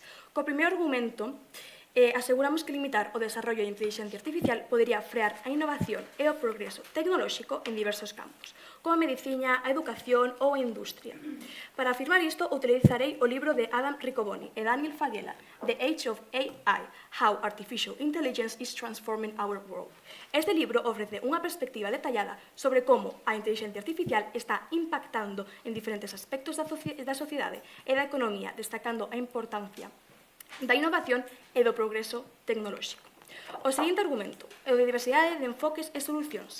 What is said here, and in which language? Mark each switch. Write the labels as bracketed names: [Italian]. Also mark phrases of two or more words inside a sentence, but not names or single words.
[Galician] Co primeiro argumento, aseguramos que limitar o desarrollo de inteligencia artificial podería frear a innovación e o progreso tecnolóxico en diversos campos, como a medicina, a educación ou a industria. Para afirmar isto, utilizarei o libro de Adam Riccoboni e Daniel Fagella, The Age of AI, How Artificial Intelligence is Transforming Our World. Este libro ofrece unha perspectiva detallada sobre como a inteligencia artificial está impactando en diferentes aspectos da sociedade e da economía, destacando a importancia da innovación e do progreso tecnolóxico. O seguinte argumento é o de diversidade de enfoques e solucións.